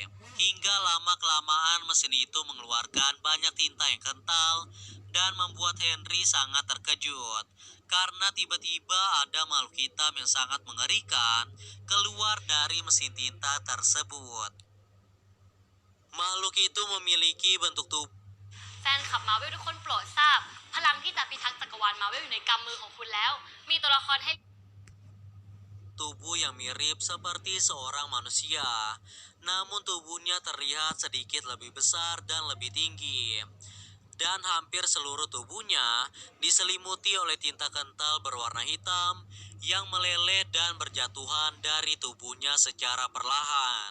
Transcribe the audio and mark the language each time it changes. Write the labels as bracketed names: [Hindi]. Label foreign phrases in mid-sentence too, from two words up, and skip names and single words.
[Indonesian] Hingga lama-kelamaan mesin itu mengeluarkan banyak tinta yang kental dan membuat Henry sangat terkejut. Karena tiba-tiba ada makhluk hitam yang sangat mengerikan keluar dari mesin tinta tersebut. Makhluk itu memiliki bentuk tubuh [Thai] แฟนคลับมาร์เวลทุกคนโปรดทราบพลังที่จะพิทักษ์จักรวาลมาร์เวลอยู่ในกำมือของคุณแล้วมีตัวละครให้ [Indonesian] tubuh yang mirip seperti seorang manusia, namun tubuhnya terlihat sedikit lebih besar dan lebih tinggi. Dan hampir seluruh tubuhnya diselimuti oleh tinta kental berwarna hitam yang meleleh dan berjatuhan dari tubuhnya secara perlahan.